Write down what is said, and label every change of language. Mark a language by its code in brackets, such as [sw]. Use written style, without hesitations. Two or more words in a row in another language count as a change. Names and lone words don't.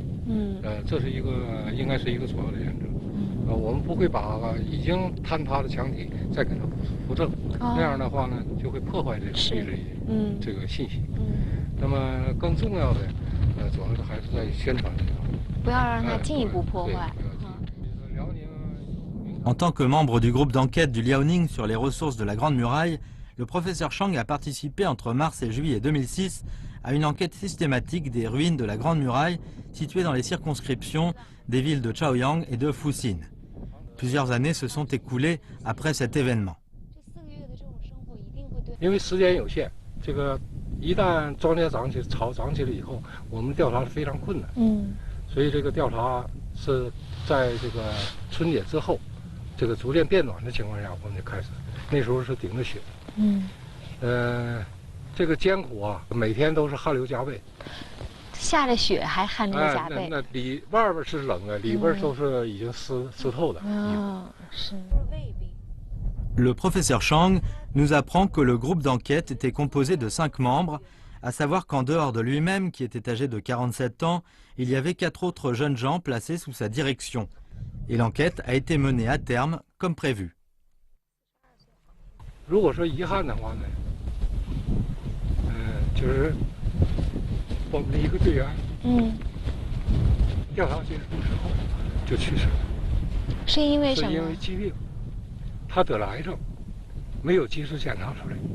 [zh] 这是应该是一个主要的原则。我们不会把已经坍塌的墙体再给它扶正，那样的话呢，就会破坏这个地理这个信息。那么更重要的，主要是还是在宣传这方面，不要让它进一步破坏。 [fr] En tant que membre du groupe d'enquête du Liaoning sur les ressources de la Grande Muraille, le professeur Chang a participé entre mars et juillet 2006 à une enquête systématique des ruines de la Grande Muraille situées dans les circonscriptions des villes de Chaoyang et de Fuxin. Plusieurs années se sont écoulées après cet événement. [zh] 因为时间有限，这个一旦庄稼长起、草长起来以后，我们调查是非常困难。所以这个调查是在这个春节之后，这个逐渐变暖的情况下，我们就开始。那时候是顶着雪。这个艰苦啊，每天都是汗流浃背。下着雪还汗流浃背。那外边是冷的，里边都是已经湿透的。是。 [fr] Le professeur Chang nous apprend que le groupe d'enquête était composé de 5 membres, à savoir qu'en dehors de lui-même, qui était âgé de 47 ans, il y avait 4 autres jeunes gens placés sous sa direction. Et l'enquête a été menée à terme comme prévu. [zh] 如果说遗憾的话呢，就是我们的一个队员，调查结束之后就去世了。是因为什么？是因为疾病。他得了癌症，没有及时检查出来。